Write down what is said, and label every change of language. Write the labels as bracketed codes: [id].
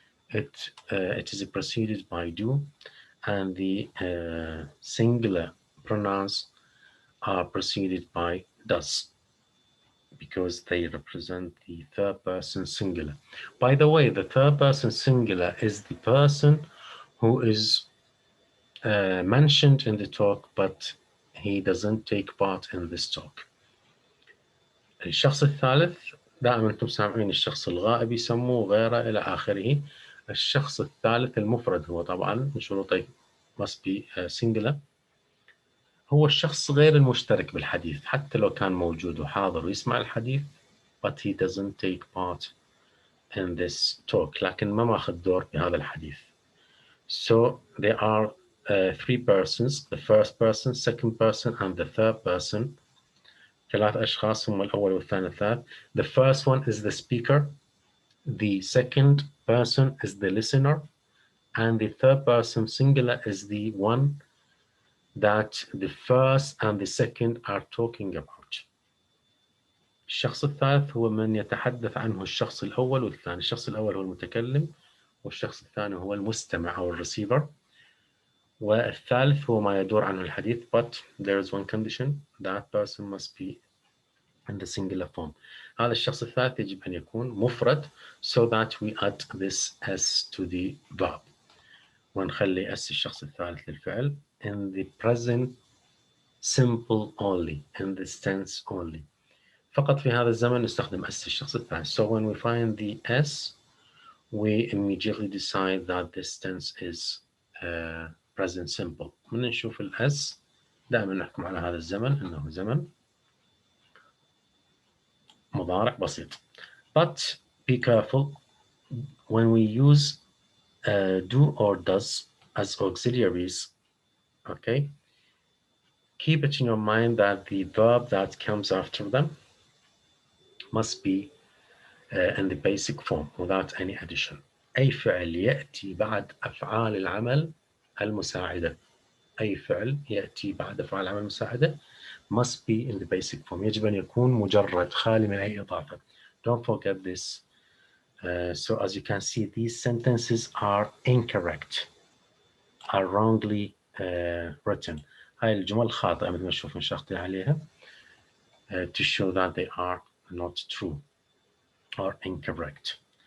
[en] It is preceded by do, and the singular pronouns are preceded by does, because they represent the third person singular. By the way, the third person singular is the person who is mentioned in the talk, but he doesn't take part in this talk. [ar] الشخص الثالث دائما انتم سامعين الشخص الغائب يسموه غيره الى اخره. الشخص الثالث المفرد هو طبعا من شروطه [en] must be singular، [ar] هو الشخص غير المشترك بالحديث، حتى لو كان موجود وحاضر ويسمع الحديث [en] but he doesn't take part in this talk، [ar] لكن ما ماخذ دور بهذا الحديث. [en] So there are three persons: the first person, second person, and the third person. [ar] ثلاث أشخاص هم الأول والثاني والثالث. [en] The first one is the speaker, the second person is the listener, and the third person singular is the one that the first and the second are talking about. [ar] الشخص الثالث هو من يتحدث عنه الشخص الأول والثاني. الشخص الأول هو المتكلم، والشخص الثاني هو المستمع أو الرسيفر، والثالث هو ما يدور عنه الحديث. [en] But there is one condition: that person must be in the singular form. [ar] هذا الشخص الثالث يجب أن يكون مفرد [en] so that we add this s to the verb، [ar] ونخلي s الشخص الثالث للفعل [en] in the present simple only, in this tense only. [ar] فقط في هذا الزمن نستخدم s الشخص الثالث. [en] So when we find the s, we immediately decide that this tense is present simple. [ar] من نشوف ال s دائما نحكم على هذا الزمن أنه زمن مضارع بسيط. [en] But be careful when we use do or does as auxiliaries. Okay, keep it in your mind that the verb that comes after them must be in the basic form without any addition. [ar] أي فعل يأتي بعد أفعال العمل المساعدة، أي فعل يأتي بعد أفعال العمل المساعدة [en] must be in the basic form. [ar] يجب أن يكون مجرد خالي من أي إضافة. [en] Don't forget this. So as you can see, these sentences are incorrect, are wrongly written. [ar] هاي الجمل خاطئة مثل ما تشوفون شاطئ عليها [en] to show that they are not true or incorrect.